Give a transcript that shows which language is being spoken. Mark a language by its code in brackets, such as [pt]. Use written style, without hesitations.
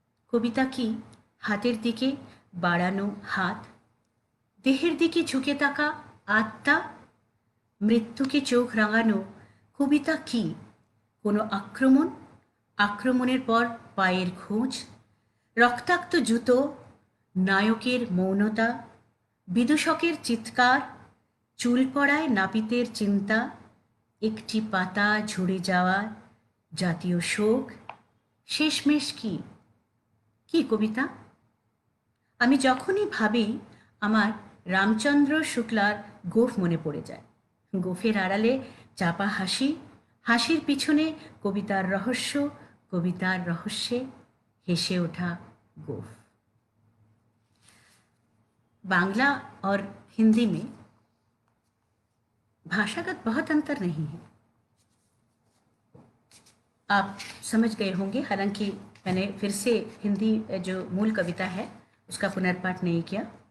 [bn] कविता की हाथेर दिके बाड़ानो हाथ, देहेर दिके झुके थाका आत्मा, মৃত্যুকে চোখ রাঙানো। কবিতা কি? কোনো আক্রমণের পর পায়ের খোঁজ, রক্তাক্ত জুতো, নায়কের মৌনতা, বিদূষকের চিৎকার, চুল পড়ায় নাপিতের চিন্তা, একটি পাতা ঝরে যাওয়া জাতীয় শোক। শেষমেশ কি? কি কবিতা? আমি যখনই ভাবি আমার রামচন্দ্র শুক্লার গোঁফ মনে পড়ে যায়। গোঁফের আড়ালে চাপা হাসি, হাসির পিছনে কবিতার রহস্য, কবিতার রহস্যে হেসে ওঠা गोफ। [hi] बांग्ला और हिंदी में भाषागत बहुत अंतर नहीं है, आप समझ गए होंगे। हालांकि मैंने फिर से हिंदी जो मूल कविता है उसका पुनर्पाठ नहीं किया।